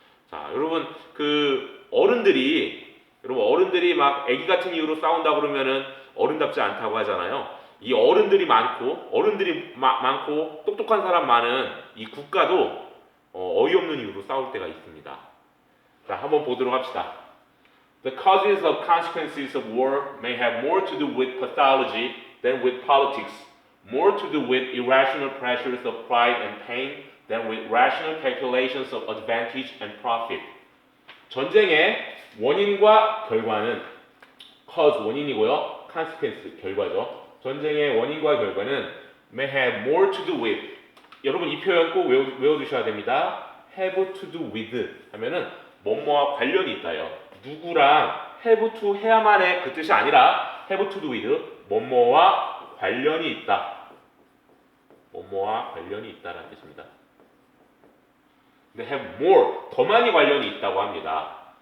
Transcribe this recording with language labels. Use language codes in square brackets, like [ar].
[ko] 자, 여러분 어른들이 막 애기 같은 이유로 싸운다 그러면은 어른답지 않다고 하잖아요. 이 어른들이 많고 똑똑한 사람 많은 이 국가도 어이없는 이유로 싸울 때가 있습니다. 자, 한번 보도록 합시다. [en] The causes of consequences of war may have more to do with pathology than with politics, more to do with irrational pressures of pride and pain than with rational calculations of advantage and profit. [ko] 전쟁의 원인과 결과는 cause 원인이고요, consequence 결과죠. 전쟁의 원인과 결과는 [en] may have more to do with. [ko] 여러분 이 표현 꼭 외워두셔야 됩니다. [en] have to do with [ko] 하면은 뭐뭐와 관련이 있다요. 누구랑 have to 해야만 해 그 뜻이 아니라 [en] have to do with [ko] 뭐뭐와 관련이 있다. 뭐뭐와 관련이 있다라는 뜻입니다. 근데 [en] have more [ko] 더 많이 관련이 있다고 합니다.